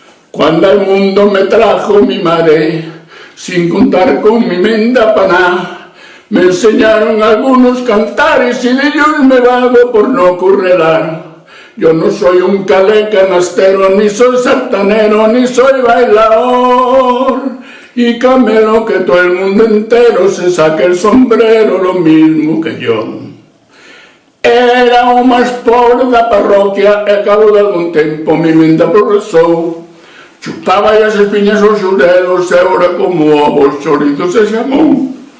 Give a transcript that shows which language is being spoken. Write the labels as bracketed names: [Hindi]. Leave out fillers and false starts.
[Spanish] Cuando al mundo me trajo mi madre, sin contar con mi menda paná, me enseñaron algunos cantares y de ellos me valgo por no currelar. Yo no soy un calecanastero, ni soy sartanero, ni soy bailador. Y camelo que todo el mundo entero se saque el sombrero lo mismo que yo. [Galician] Era o máis pobre da parroquia e a cabo de algún tempo mi menda progresou. Chupaba as espiñas aos xurelos e ora como ovos chorizos se chamou.